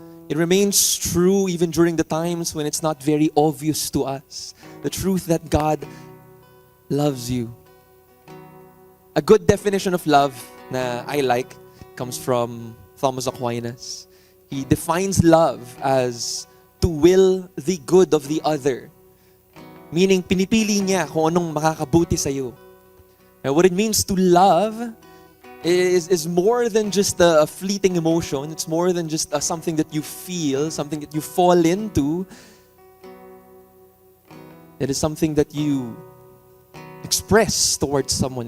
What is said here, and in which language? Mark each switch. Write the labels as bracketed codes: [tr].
[en] It remains true even during the times when it's not very obvious to us. The truth that God loves you. A good definition of love na I like comes from Thomas Aquinas. He defines love as to will the good of the other. [tl] Meaning, pinipili niya kung anong makakabuti sa'yo. [en] Now, what it means to love is more than just a fleeting emotion. It's more than just something that you feel, something that you fall into. It is something that you express towards someone.